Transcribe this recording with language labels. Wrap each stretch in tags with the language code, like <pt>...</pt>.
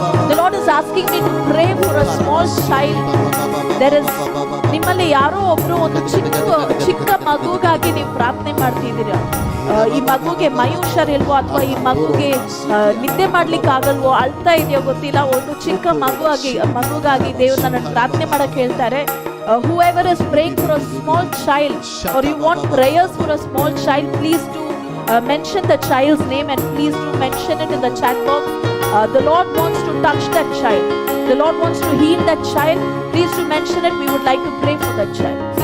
<en>The Lord is asking me to pray for a small child. There is</en> <kn>ನಿಮ್ಮಲ್ಲಿ ಯಾರೋ ಒಬ್ರು ಒಂದು ಚಿಕ್ಕ ಮಗುಗಾಗಿ ನೀವು ಪ್ರಾರ್ಥನೆ ಮಾಡ್ತಿದ್ದೀರಾ. ಈ ಮಗುಗೆ ಮೈ ಹುಷಾರಿಲ್ವೋ ಅಥವಾ ಈ ಮಗುಗೆ ನಿದ್ದೆ ಮಾಡ್ಲಿಕ್ಕೆ ಆಗಲ್ವೋ, ಅಳ್ತಾ ಇದೆಯೋ ಗೊತ್ತಿಲ್ಲ. ಒಂದು ಚಿಕ್ಕ ಮಗುಗಾಗಿ ದೇವ್ರು ನನ್ನ ಪ್ರಾರ್ಥನೆ ಮಾಡಕ್ ಹೇಳ್ತಾರೆ.</kn> <en>Whoever is praying for a small child or you want prayers for a small child, please do mention the child's name and please do mention it in the chat box. The Lord wants to touch that child. the Lord wants to heal that child, please to mention it. We would like to pray for that child.</en>